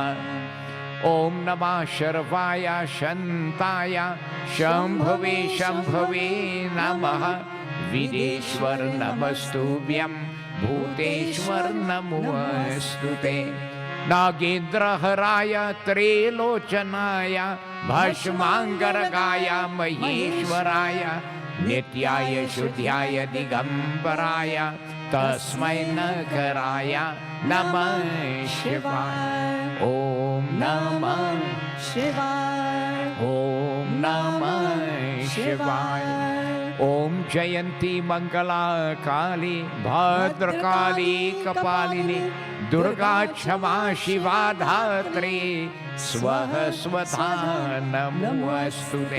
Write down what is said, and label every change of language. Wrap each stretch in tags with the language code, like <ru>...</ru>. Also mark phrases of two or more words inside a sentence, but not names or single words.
<sa>ઓમ નમઃ શર્વાય શંતાય શંભવે શંભવે નમઃ. વિદેશ્વર નમસ્તુભ્યં ભૂતેશ્વર નમોસ્તુતે. નાગેન્દ્રહરાય ત્રિલોચનાય ભસ્માંગરગાય મહેશ્વરાય नित्याय शुद्ध्याय दिगंबराय तस्मै नगराय नमः शिवाय। ओम नमः शिवाय। ओम नमः शिवाय। ओम जयंती मंगला काली भद्रकाली कपालिनी दुर्गा क्षमा शिवा धात्री स्वः स्वधा नमोस्तुते।</sa>